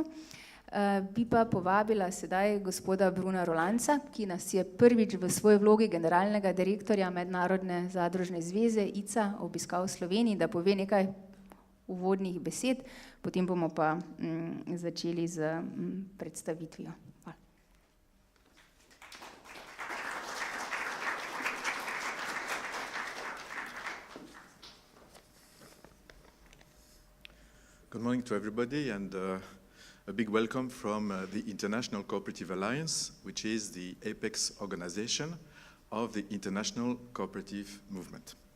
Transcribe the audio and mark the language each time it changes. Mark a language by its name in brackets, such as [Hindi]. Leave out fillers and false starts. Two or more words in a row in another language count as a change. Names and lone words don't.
[Slovenian] Bi pa povabila sedaj gospoda Bruna Roelantsa, ki nas je prvič v svoji vlogi generalnega direktorja Mednarodne zadružne zveze ICA obiskal v Sloveniji, da pove nekaj uvodnih besed, potem bomo pa začeli z predstavitvijo. Hvala. [English] Good morning to everybody and a big welcome from the International Cooperative Alliance, which is the apex organization of the international cooperative movement.